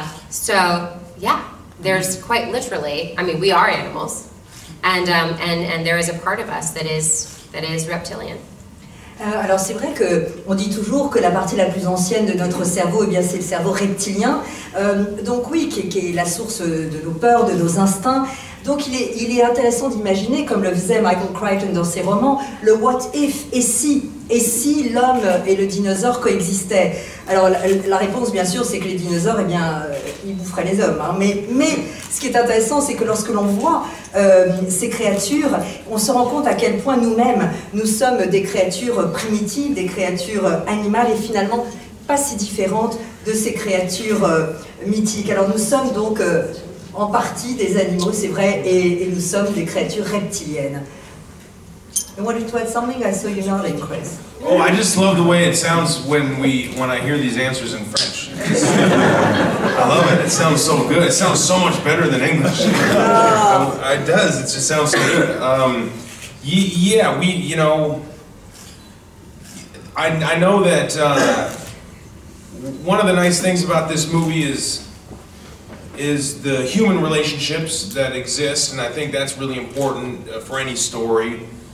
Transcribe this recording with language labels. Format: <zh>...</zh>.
<en>So yeah, there's quite literally, I mean, we are animals, and there is a part of us that is reptilian.</en> <fr>Alors c'est vrai qu'on dit toujours que la partie la plus ancienne de notre cerveau, eh bien c'est le cerveau reptilien, donc oui, qui est la source de nos peurs, de nos instincts. Donc il est intéressant d'imaginer, comme le faisait Michael Crichton dans ses romans, le what if, et si l'homme et le dinosaure coexistaient. Alors la réponse bien sûr c'est que les dinosaures, eh bien, ils boufferaient les hommes, hein. Mais ce qui est intéressant c'est que lorsque l'on voit ces créatures, on se rend compte à quel point nous-mêmes, nous sommes des créatures primitives, des créatures animales, et finalement pas si différentes de ces créatures mythiques. Alors nous sommes donc en partie des animaux, c'est vrai, et nous sommes des créatures reptiliennes.</fr> <en>You wanted to add something? I saw you nodding, Chris. Oh, I just love the way it sounds when I hear these answers in French. I love it. It sounds so good. It sounds so much better than English. It does. It just sounds so good. Yeah, you know, I know that one of the nice things about this movie is the human relationships that exist, and I think that's really important for any story.</en>